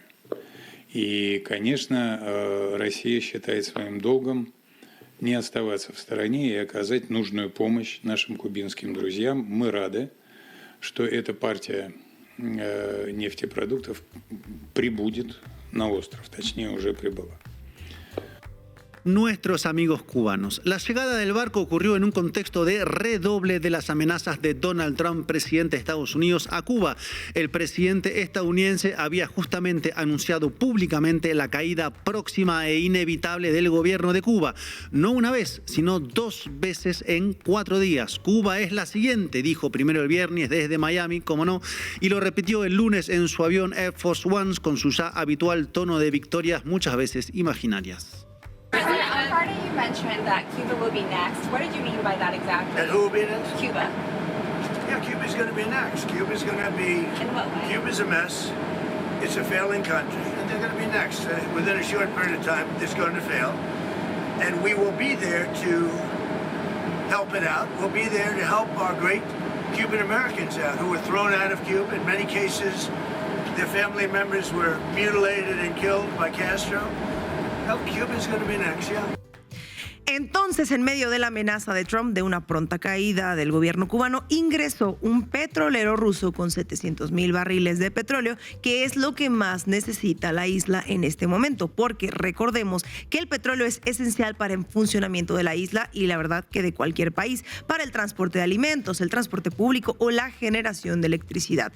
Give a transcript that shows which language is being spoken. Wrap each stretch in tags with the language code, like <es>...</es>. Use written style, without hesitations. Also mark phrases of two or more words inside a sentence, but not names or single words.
<ru>И, конечно, Россия считает своим долгом не оставаться в стороне и оказать нужную помощь нашим кубинским друзьям. Мы рады, что эта партия нефтепродуктов прибудет на остров, точнее, уже прибыла.</ru> <es>nuestros amigos cubanos. La llegada del barco ocurrió en un contexto de redoble de las amenazas de Donald Trump, presidente de Estados Unidos, a Cuba. El presidente estadounidense había justamente anunciado públicamente la caída próxima e inevitable del gobierno de Cuba. No una vez, sino 2 veces en 4 días. Cuba es la siguiente, dijo primero el viernes desde Miami, como no, y lo repitió el lunes en su avión Air Force One con su ya habitual tono de victorias muchas veces imaginarias.</es> <en>President, on Friday you mentioned that Cuba will be next. What did you mean by that exactly? And who will be next? Cuba. Yeah, Cuba's going to be next. Cuba's going to be... In what way? Cuba's a mess. It's a failing country, and they're going to be next. Within a short period of time, it's going to fail. And we will be there to help it out. We'll be there to help our great Cuban Americans out who were thrown out of Cuba. In many cases, their family members were mutilated and killed by Castro. Well, Cuba's going to be next, yeah.</en> <es>Entonces, en medio de la amenaza de Trump de una pronta caída del gobierno cubano, ingresó un petrolero ruso con 700,000 barriles de petróleo, que es lo que más necesita la isla en este momento, porque recordemos que el petróleo es esencial para el funcionamiento de la isla y la verdad que de cualquier país, para el transporte de alimentos, el transporte público o la generación de electricidad.</es>